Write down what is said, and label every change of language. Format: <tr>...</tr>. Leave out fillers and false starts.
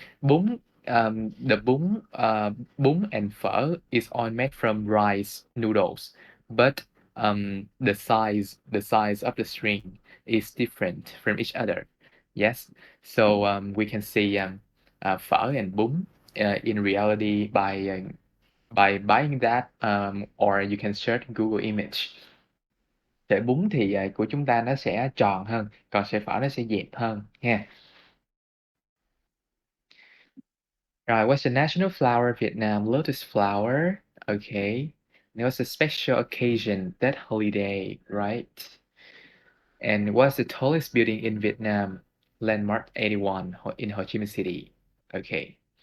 <en>Bún, the bún and phở is all made from rice noodles, but the size of the string is different from each other. Yes, so we can see phở and bún in reality by buying that or you can search Google image.</en> <vi>Sợi bún thì của chúng ta nó sẽ tròn hơn, còn sợi phở nó sẽ dẹp hơn ha.</vi> <en>Rồi, what's the national flower of Vietnam? Lotus flower. Okay. And what's a special occasion? That holiday, right? And what's the tallest building in Vietnam? Landmark 81 in Ho Chi Minh City. Okay.</en>